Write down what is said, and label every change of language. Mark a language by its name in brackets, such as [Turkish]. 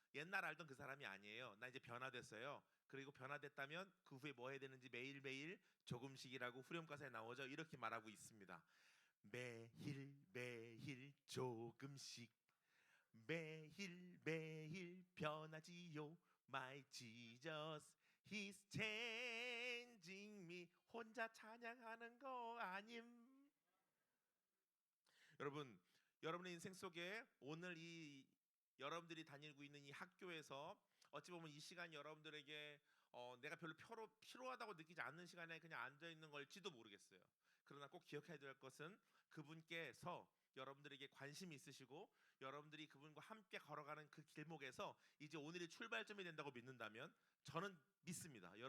[Korean] 옛날 알던 그 사람이 아니에요. 나 이제 변화됐어요. 그리고 변화됐다면 그 후에 뭐 해야 되는지 매일매일 조금씩이라고 후렴가사에 나오죠. 이렇게 말하고 있습니다. 매일매일 조금씩 매일매일 변하지요. [English] My Jesus He's changing me. [Korean] 혼자 찬양하는 거 아님. 여러분, 여러분의 인생 속에 오늘 여러분들이 다니고 있는 이 학교에서 어찌 보면 이 시간이 여러분들에게 내가 별로 피로하다고 느끼지 않는 시간에 그냥 앉아 있는 걸지도 모르겠어요. 그러나 꼭 기억해야 될 것은 그분께서 여러분들에게 관심이 있으시고 여러분들이 그분과 함께 걸어가는 그 길목에서 이제 오늘이 출발점이 된다고 믿는다면 저는 믿습니다.